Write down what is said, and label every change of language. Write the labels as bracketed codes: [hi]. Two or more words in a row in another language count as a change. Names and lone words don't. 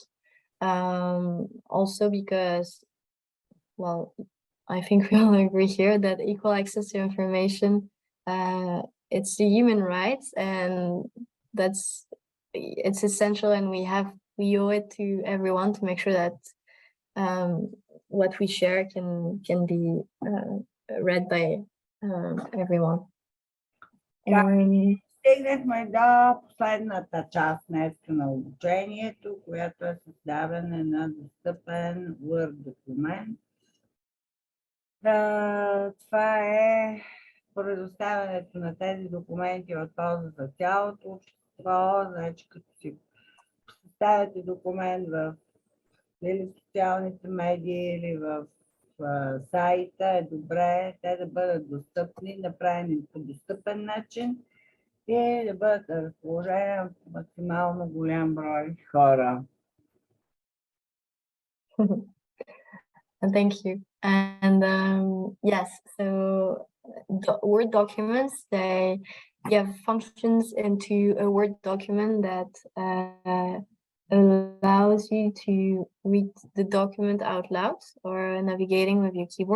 [en] Also because, well, I think we all agree here that equal access to information, it's a human right, and it's essential, and we owe it to everyone to make sure that what we share can be read by everyone. [bg] Стигнахме до последната част днес на обучението, която е създаване на достъпен Word документ. Това е предоставянето на тези документи от полза за цялото общество. Значи, като си поставяте документ в или социалните медии, или в сайта, е добре те да бъдат достъпни, направени по достъпен начин и да бъдат на разположение на максимално голям брой хора. [en] Thank you. And yes, so Word documents, you have functions into a Word document that allows you to read the document out loud or navigating with your keyboard.